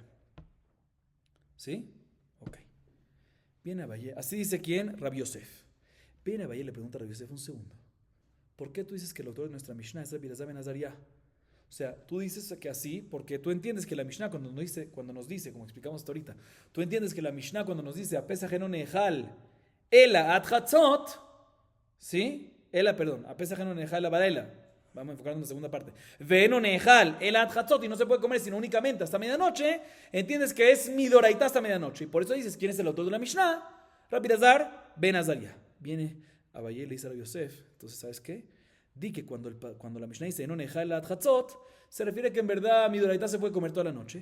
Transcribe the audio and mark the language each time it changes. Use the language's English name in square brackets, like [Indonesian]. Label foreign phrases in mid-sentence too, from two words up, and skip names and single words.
[Spanish] ¿Sí? Ok. Viene Abaye. Así dice ¿quién? Rabbi Yosef. Viene Abaye y le pregunta a Rabbi Yosef un segundo. ¿Por qué tú dices que el autor de nuestra Mishnah es Rabbi Elazar ben Azariah? O sea, tú dices que así, porque tú entiendes que la Mishnah cuando nos dice, como explicamos hasta ahorita, tú entiendes que la Mishnah cuando nos dice [Hebrew] הפסח אינו נאכל אלא עד חצות, [Spanish] ¿sí? [Hebrew] הפסח אינו נאכל לא בלילה. [Spanish] Vamos a enfocarnos en la segunda parte. [Hebrew] ואינו נאכל אלא עד חצות, [Spanish] y no se puede comer sino únicamente hasta medianoche. Entiendes que es midoraitá hasta medianoche. Y por eso dices, ¿quién es el autor de la Mishnah? Rabbi Elazar ben Azariah. Viene Abaye y le dice a Rabbi Yosef, entonces, ¿sabes qué? Di que cuando la Mishnah dice [Hebrew] אינו נאכל עד חצות, [Spanish] se refiere que en verdad midoraitá se puede comer toda la noche.